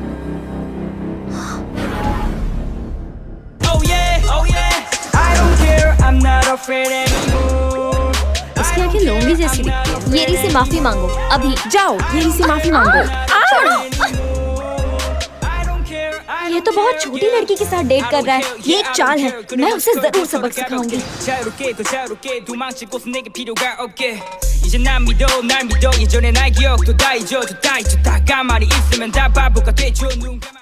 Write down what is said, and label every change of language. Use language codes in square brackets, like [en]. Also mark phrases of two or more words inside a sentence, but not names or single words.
[hi] उसकी आंखें लोमड़ी जैसी दिखती है। येरी से माफी मांगो अभी। जाओ, येरी से माफी मांगो। ये तो बहुत छोटी लड़की के साथ डेट कर रहा है। ये एक चाल है। मैं उसे जरूर सबक सिखाऊंगी। [ko] 이제 난 믿어 날 믿어 예전의 날 기억도 다 잊어줘 다 잊어 다 가만히 있으면 다 바보가 되죠